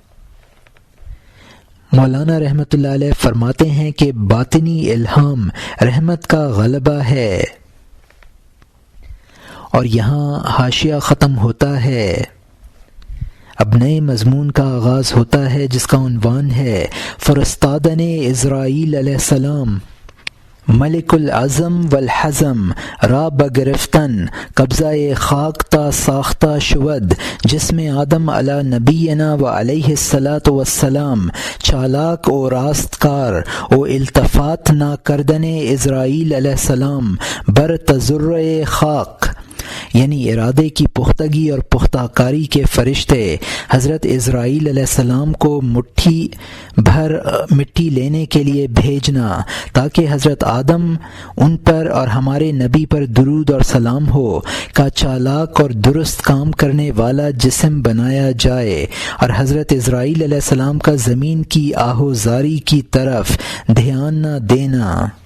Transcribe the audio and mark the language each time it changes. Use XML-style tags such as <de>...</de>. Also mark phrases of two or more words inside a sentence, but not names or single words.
<ur>مولانا رحمۃ اللہ علیہ فرماتے ہیں کہ باطنی الہام رحمت کا غلبہ ہے۔ اور یہاں حاشیہ ختم ہوتا ہے، اب نئے مضمون کا آغاز ہوتا ہے جس کا عنوان ہے فرستادن اسرائیل علیہ السلام ملک العظم والحزم را بگرفتن قبضہ خاک</ur> <fa>تا ساختہ شود،</fa> <ur>جس میں</ur> <fa>آدم</fa> <ar>علی نبینا و علیہ الصلاۃ والسلام</ar> <fa>چالاک و راست کار و التفات نہ کردن اسرائیل علیہ السلام بر تذرع خاک،</fa> <ur>یعنی ارادے کی پختگی اور پختہ کاری کے فرشتے حضرت اسرائیل</ur> <ar>علیہ السلام</ar> <ur>کو مٹھی بھر مٹی لینے کے لیے بھیجنا تاکہ حضرت آدم ان پر اور ہمارے نبی پر درود اور سلام ہو کا چالاک اور درست کام کرنے والا جسم بنایا جائے، اور حضرت اسرائیل علیہ السلام کا زمین کی آہوزاری کی طرف دھیان نہ دینا۔</ur>